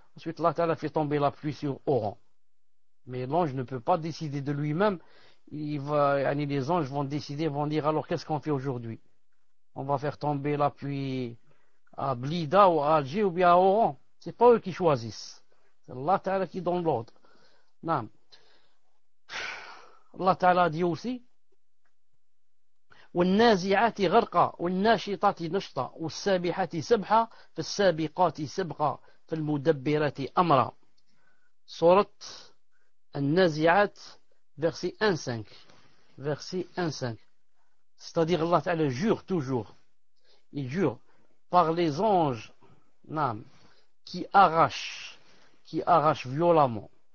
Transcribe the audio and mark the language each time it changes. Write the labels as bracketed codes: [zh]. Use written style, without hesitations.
[fr] Ensuite, Allah Ta'ala fait tomber la pluie sur Oran. Mais l'ange ne peut pas décider de lui-même. Les anges vont décider, vont dire, alors qu'est-ce qu'on fait aujourd'hui? On va faire tomber la pluie à Blida ou à Alger ou bien à Oran. C'est pas eux qui choisissent. C'est Allah Ta'ala qui donne l'ordre. Non. Allah Ta'ala dit aussi [ar] والنازعات غرقا والناشطات نشطا والسابحات سبحا فالسابقات سبقا فالمدبرات أمرا. [fr] Sourate النازعات verset 1-5. Verset 1-5. C'est-à-dire Allah Ta'ala jure toujours. Il jure par les anges qui arrachent violemment.